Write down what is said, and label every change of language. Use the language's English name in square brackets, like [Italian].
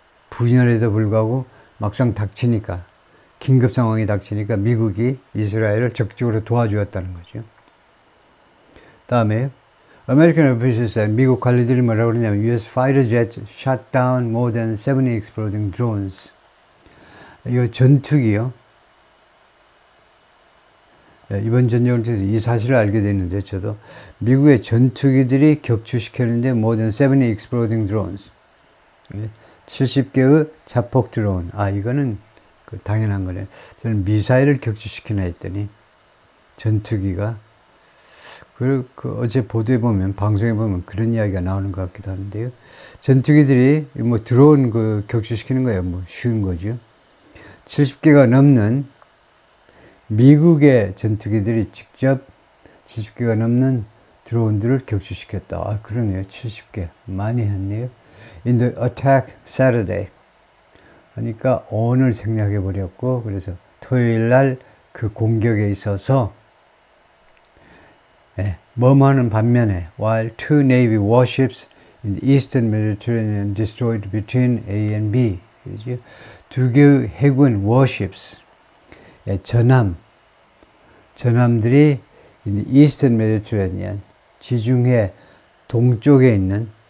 [Korean] 분열에도 불구하고 막상 닥치니까, 긴급 상황이 닥치니까 미국이 이스라엘을 적극적으로 도와주었다는 거죠. [English] 다음에 American officials said, [Korean] 미국 관리들이 뭐라고 그러냐면 [English] US fighter jets shot down more than 70 exploding drones. [Korean] 이거 전투기요. 이번 전쟁을 통해서 이 사실을 알게 됐는데, 저도 미국의 전투기들이 격추시켰는데 [English] more than 70 exploding drones. [Korean] 70개의 자폭 드론. 이거는 당연한 거네요. 저는 미사일을 격추시키나 했더니 전투기가 어제 보도에 보면, 방송에 보면 그런 이야기가 나오는 것 같기도 하는데요. 전투기들이 뭐 드론 격추시키는 거예요. 뭐 쉬운 거죠. 70개가 넘는 미국의 전투기들이 직접 70개가 넘는 드론들을 격추시켰다. 그러네요. 70개. 많이 했네요. [English] In the attack Saturday. [Korean] 그러니까 오늘 생략해 버렸고, 그래서 토요일 날 그 공격에 있어서 뭐하는 반면에 [English] while two Navy warships in the Eastern Mediterranean destroyed between A and B. [Korean] 그렇죠? 두 개의 해군 warships, 전함들이 [English] in the Eastern Mediterranean, [Korean] 지중해 동쪽에 있는